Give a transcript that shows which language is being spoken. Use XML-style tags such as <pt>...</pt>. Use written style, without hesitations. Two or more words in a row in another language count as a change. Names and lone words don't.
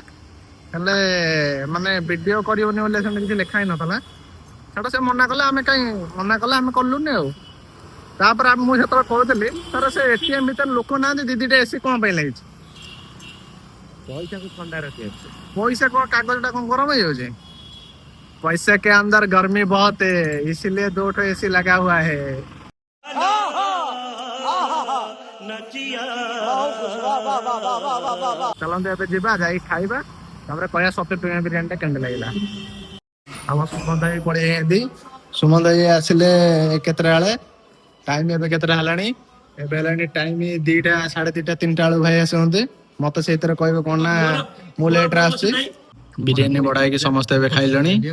<or>ହେଲେ ମାନେ ଭିଡ଼ିଓ କରିବନି ବୋଲି ସେମିତି କିଛି ଲେଖା ହେଇନଥିଲା। ସେଟା ସେ ମନା କଲେ, ଆମେ କାହିଁ ମନା କଲେ ଆମେ କଲୁନି ଆଉ। ତାପରେ ମୁଁ ସେତେବେଳେ କହୁଥିଲି ତାର ସେ ଏଟିଏମ୍ ଭିତରେ ଲୋକ ନାହାନ୍ତି, ଦିଦିଟା ଏସି କଣ ପାଇଁ ଲାଗିଛି? ପଇସାକୁ ଥଣ୍ଡା ରଖିବେ</or> <hi>पैसा को कागज टा कौन गरम हो जाए? पैसे के अंदर गर्मी बहुत है, इसीलिए 2 ठो एसी लगा हुआ है।</hi> <or>चलते ଏବେ ଯିବା ଯାଇ ଖାଇବା ତାପରେ କହିବା ସତେ ବିରିୟାନୀ ଟା କେମିତି ଲାଗିଲା। ଆମ ସୁମନ୍ତ ଭାଇ ପଳେଇଛନ୍ତି। ସୁମନ୍ତ ଭାଇ ଆସିଲେ କେତେଟା ବେଳେ? ଟାଇମ ଏବେ କେତେଟା ହେଲାଣି? ଏବେ ହେଲାଣି ଟାଇମ 2ଟା 2:30 3ଟା ବେଳକୁ ଭାଇ ଆସନ୍ତି। ମତେ ସେଇଥିରେ କହିବେ କଣ ନା ମୁଁ ଲେଟରେ ଆସିଛି। ବିରିୟାନୀ ବଢା ହେଇକି ସମସ୍ତେ ଏବେ ଖାଇଲେଣି।</or>